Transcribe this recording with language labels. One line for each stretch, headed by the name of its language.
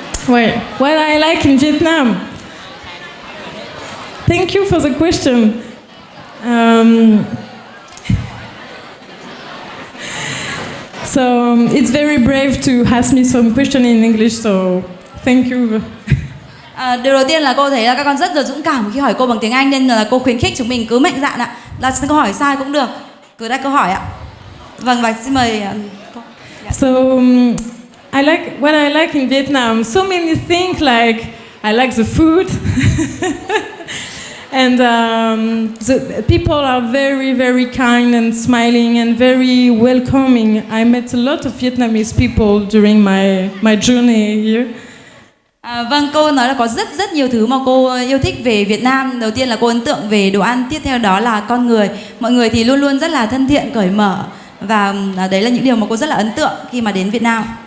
English: Wait, what I like in Vietnam? Thank you for the question. So it's very brave to ask me some question in English, so thank you.
Vietnamese: Điều đầu tiên là cô thấy là các con rất là dũng cảm khi hỏi cô bằng tiếng Anh, nên là cô khuyến khích chúng mình cứ mạnh dạn ạ. Là câu hỏi sai cũng được, cứ đặt câu hỏi ạ. Vâng, và xin mời cô.
English: So I like what I like in Vietnam. So many things, like I like the food. And the people are very, very kind and smiling and very welcoming. I met a lot of Vietnamese people during my journey here.
Vietnamese: Vâng, cô nói là có rất nhiều thứ mà cô yêu thích về Việt Nam. Đầu tiên là cô ấn tượng về đồ ăn, tiếp theo đó là con người. Mọi người thì luôn luôn rất là thân thiện, cởi mở, và đấy là những điều mà cô rất là ấn tượng khi mà đến Việt Nam.